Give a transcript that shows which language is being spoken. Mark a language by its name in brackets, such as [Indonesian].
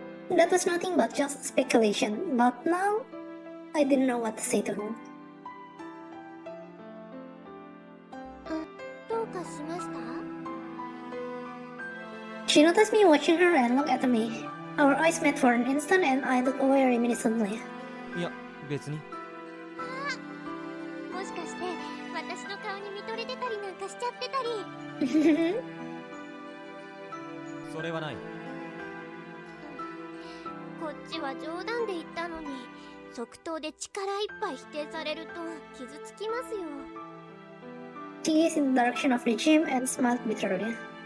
[English] That was nothing but just speculation, but now, I didn't know what to say to her. [Japanese] どうかしました？ [English] She noticed me watching her and looked at me. Our eyes met for an instant and I looked away reminiscently. [Japanese] いや、別に。もしかして私の顔に見とれてたりなんかしちゃってたり。それはない。こっちは冗談で言ったのに、即答で力いっぱい否定されると傷つきますよ。 [English] She gazed in the direction of the gym and smiled bitterly.